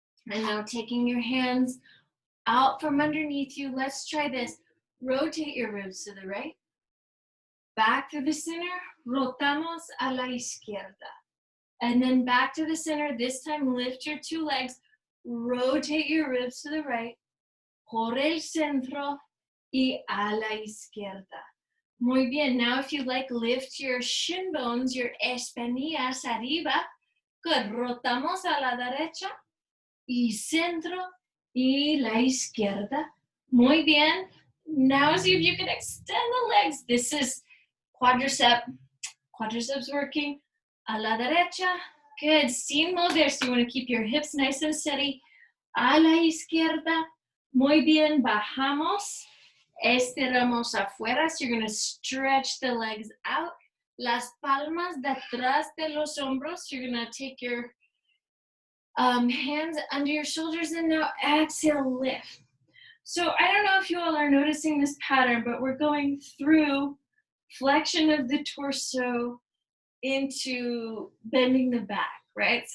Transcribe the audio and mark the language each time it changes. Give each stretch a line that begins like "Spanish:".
English: And now taking your hands out from underneath you. Let's try this. Rotate your ribs to the right. Back to the center.
Spanish: Rotamos a la izquierda.
English: And then back to the center. This time lift your 2 legs. Rotate your ribs to the right.
Spanish: Por el centro y a la izquierda. Muy bien.
English: Now if you like, lift your shin bones, your
Spanish: espinillas arriba.
English: Good.
Spanish: Rotamos a la derecha y centro y la izquierda. Muy bien.
English: Now see if you can extend the legs. This is quadriceps working.
Spanish: A la derecha.
English: Good.
Spanish: Sin mover.
English: So you want to keep your hips nice and steady.
Spanish: A la izquierda. Muy bien. Bajamos. Estiramos afuera.
English: So you're going to stretch the legs out.
Spanish: Las palmas detrás de los hombros.
English: You're going to take your hands under your shoulders, and now exhale, lift. So I don't know if you all are noticing this pattern, but we're going through flexion of the torso into bending the back, right?